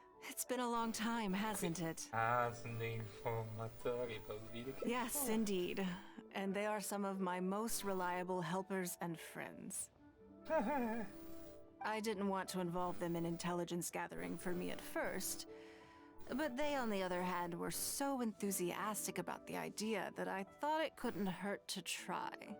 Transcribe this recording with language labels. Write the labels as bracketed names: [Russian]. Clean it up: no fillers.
[English] It's been a long time, hasn't it? [Italian] Ah, sono dei informatori, bambini. [English] Yes, indeed. And they are some of my most reliable helpers and friends. I didn't want to involve them in intelligence gathering for me at first, but they, on the other hand, were so enthusiastic about the idea that I thought it couldn't hurt to try.